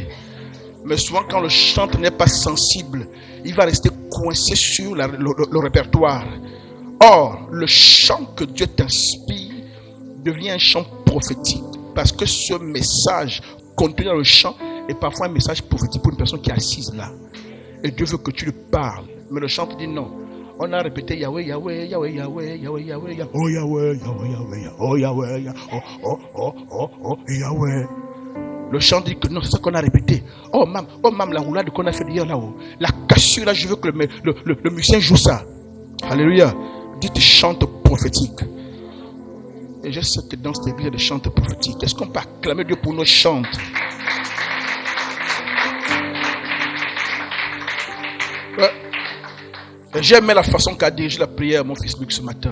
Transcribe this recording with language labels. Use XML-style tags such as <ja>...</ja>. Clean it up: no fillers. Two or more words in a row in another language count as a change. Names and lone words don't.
<fr>Mais souvent, quand le chanteur n'est pas sensible, il va rester coincé sur le répertoire. Or, le chant que Dieu t'inspire devient un chant prophétique. Parce que ce message contenu dans le chant est parfois un message prophétique pour une personne qui est assise là. Et Dieu veut que tu lui parles. Mais le chanteur dit non. On a répété Yahweh, Yahweh, Yahweh, Yahweh, Yahweh, Yahweh, Yahweh, oh Yahweh, Yahweh, Yahweh, oh Yahweh, Yahweh. Le chant dit que non, c'est ça qu'on a répété. Oh mam, la roulade qu'on a fait hier là-haut. La cassure là, je veux que le musicien joue ça. Alléluia. Dites chante prophétique. Et je sais que dans cette église il y a des chantes prophétiques. Est-ce qu'on peut acclamer Dieu pour nos chants? J'ai aimé la façon qu'a dirigé la prière mon fils Luc ce matin.</fr>